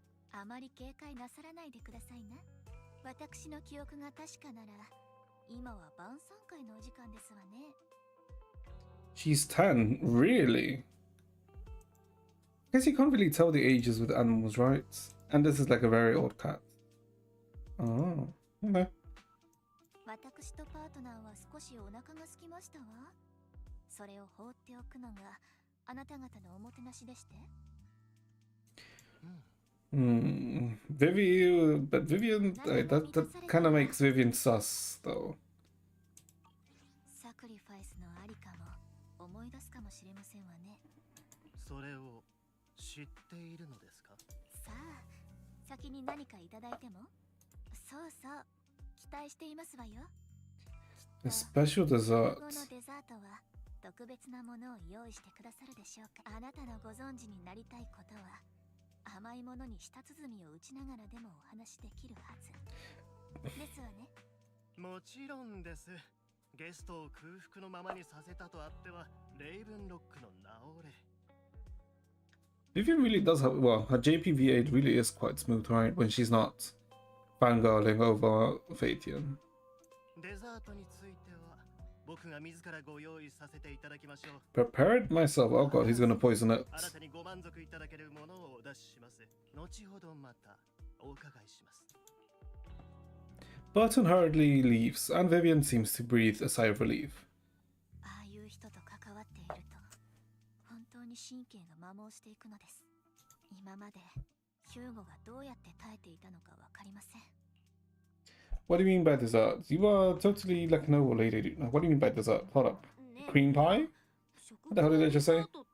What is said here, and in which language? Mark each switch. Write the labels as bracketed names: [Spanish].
[Japanese] あまり警戒なさらないでくださいな。私の記憶が確かなら、今は晩餐会のお時間ですわね。 [English] She's 10, really? I guess you can't really tell the ages with animals, right? And this is like a very old cat. Oh, okay. [Japanese] 私とパートナーは少しお腹が空きましたわ。それを放っておくのがあなた方のおもてなしでして。 [English] Vivian, but Vivian, that kind of makes Vivian sus, though. [Japanese] サクリファイスのありかも思い出すかもしれませんわね。それを知っているのですか？さあ、先に何かいただいても？そうそう、期待していますわよ。 [English] A special [Japanese] こ [English] dessert. [Japanese] のデザートは特別なものを用意してくださるでしょうか。あなたのご存知になりたいことは甘いものに舌鼓を打ちながらでもお話しできるはずですわね。もちろんです。ゲストを空腹のままにさせたとあってはレイブンロックの名折れ。 [English] Vivian really does have, well, her JPV8 really is quite smooth, right? When she's not fangirling over Phaetian. [Japanese] デザートについては僕が自らご用意させていただきましょう。 [English] Prepare it myself. Oh god, he's gonna poison it. [Japanese] あなたにご満足いただけるものをお出しします。後ほどまたお伺いします。 [English] Burton hurriedly leaves, and Vivian seems to breathe a sigh of relief. [Japanese] ああいう人と関わっていると本当に神経が摩耗していくのです。今までヒューゴがどうやって耐えていたのかわかりません。 [English] What do you mean by dessert? You are totally like a noble lady. What do you mean by dessert? Hold up. Cream pie? What the hell did I just say?